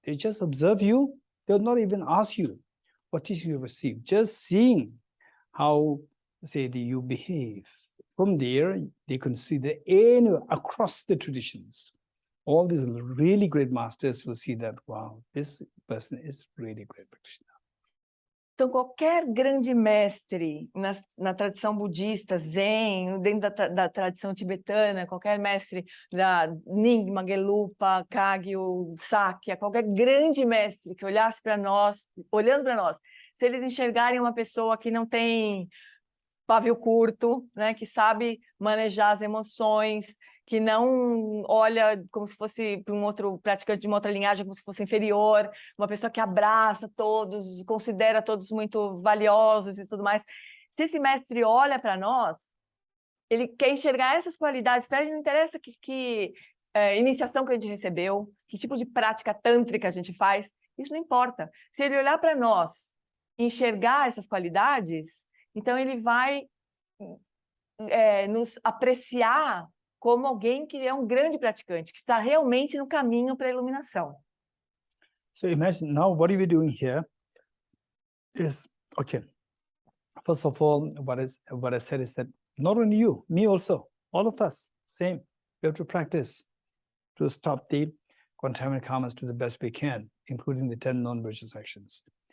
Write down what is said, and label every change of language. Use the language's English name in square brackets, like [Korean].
[English] They just observe you. They'll not even ask you what teaching you have received. Just seeing how, say, you behave. From there, they consider across the traditions. All these really great masters will see that, wow, this person is really great practitioner. [Portuguese] Então, qualquer grande mestre na tradição budista, Zen, dentro da tradição tibetana, qualquer mestre da Nyingma, Gelugpa, Kagyu, Sakya, qualquer grande mestre que olhasse para nós, olhando para nós, se eles enxergarem uma pessoa que não tem pavio curto, né, que sabe manejar as emoções, que não olha como se fosse para um outro praticante de uma outra linhagem, como se fosse inferior, uma pessoa que abraça todos, considera todos muito valiosos e tudo mais. Se esse mestre olha para nós, ele quer enxergar essas qualidades, para ele não interessa que iniciação que a gente recebeu, que tipo de prática tântrica a gente faz, isso não importa. Se ele olhar para nós e enxergar essas qualidades, então ele vai nos apreciar como alguém que é grande praticante, que está realmente no caminho para a iluminação. [English] So imagine now what are we doing here is, okay, first of all, what I said is that not only you, me also, all of us, same, we have to practice to stop the contaminant karmas to the best we can, including the 10 non-virtuous actions.